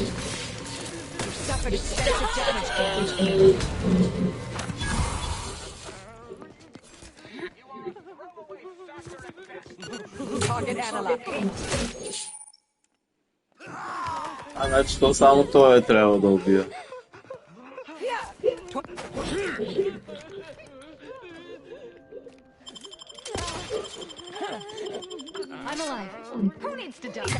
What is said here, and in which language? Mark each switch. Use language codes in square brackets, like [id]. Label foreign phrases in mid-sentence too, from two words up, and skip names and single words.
[en] Suffered extensive damage. Target analog. [bg] Значи то само той трябва да убия. [en] I'm alive. Who needs to die?